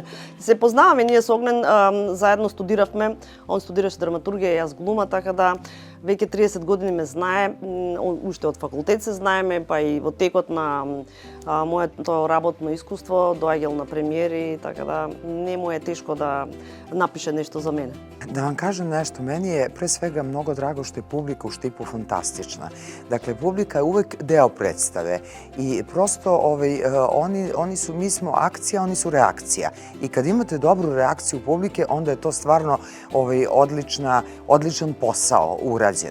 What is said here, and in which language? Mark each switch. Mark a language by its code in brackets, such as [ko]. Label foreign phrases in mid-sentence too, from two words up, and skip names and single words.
[mk] Се познаваме ние со Огнен, заедно студиравме, он студираше драматургија, јас глума, така да веќе 30 години ме знае, уште од факултет се знаеме, па и во текот на моето работно искуство доаѓал на премиери, така да не му е тешко да напише нешто за мене. [sr] Da vam kažem nešto, meni je pre svega mnogo drago što je publika u Štipu fantastična. Dakle, publika je uvek deo predstave i prosto mi smo akcija, oni su reakcija. I kad imate dobru reakciju publike, onda je to stvarno odličan posao urađen.